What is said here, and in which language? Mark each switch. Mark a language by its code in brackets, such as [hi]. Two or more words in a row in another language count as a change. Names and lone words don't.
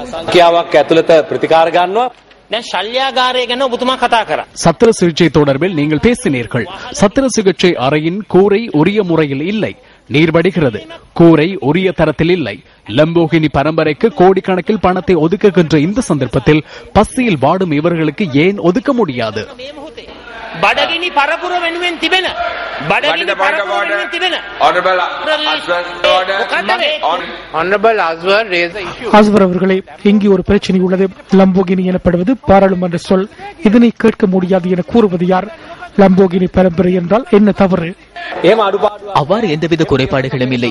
[ta] சத்திர சிகிச்சை தொடர்பில் நீங்கள் பேசினீர்கள். சத்திர சிகிச்சை அறையின் கூரை உரிய முறையில் இல்லை. நீர் வடிகிறது. கூரை உரிய தரத்தில் இல்லை. லம்போகினி பரம்பரைக்கு கோடிக்கணக்கில் பணத்தை ஒதுக்குகின்ற இந்த சந்தர்ப்பத்தில் பசியில் வாடும் இவர்களுக்கு ஏன் ஒதுக்க முடியாது? [si] බඩගිනි පරපුර වෙනුවෙන් තිබෙන බඩගිනි පරපුර වෙනුවෙන් තිබෙන [ta] ஆஸ்வர் அவர்களே, இங்கே ஒரு பிரச்சனை உள்ளது. லம்போகினி எனப்படுவது பாராளுமன்ற சொல். இதனை கேட்க முடியாது என கூறுவது யார்? லம்போகினி பரம்பரை என்றால் என்ன தவறு? அவ்வாறு எந்தவித குறைபாடுகளும் இல்லை.